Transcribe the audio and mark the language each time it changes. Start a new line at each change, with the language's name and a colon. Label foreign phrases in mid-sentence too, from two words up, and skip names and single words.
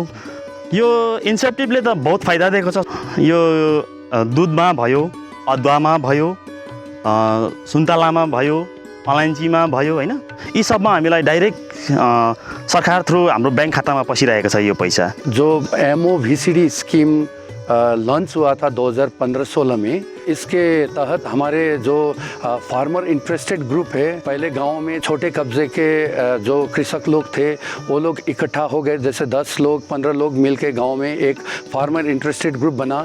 Nepali: यो इन्सेप्टिभले त बहुत फाइदा दिएको छ। यो दुधमा भयो, अदुवामा भयो, सुन्तलामा भयो, अलैँचीमा भयो, होइन यी सबमा हामीलाई डाइरेक्ट सरकार थ्रु हाम्रो बैंक खातामा पसिरहेको छ यो पैसा।
Hindi: जो MOVCD स्कीम लॉन्च हुआ था 2015-16 में, इसके तहत हमारे जो
English: farmer interested group
Hindi: है, पहले गांव में छोटे कब्जे के जो कृषक लोग थे वो लोग इकट्ठा हो गए, जैसे 10 लोग 15 लोग मिलके गांव में एक
English: farmer interested group
Hindi: बना।